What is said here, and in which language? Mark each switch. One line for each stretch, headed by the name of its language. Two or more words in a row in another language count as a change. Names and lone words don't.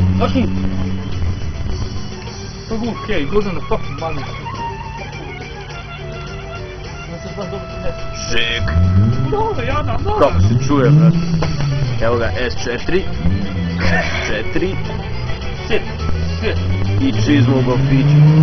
English: fucking... Okay, he goes on the fucking money.
Serbian: Šik! Dobro, Jana, dobro! Kako se čuje, brat? Evo ga, S4. S4.
English: Shit, shit.
Serbian: I čizmu u golfiću.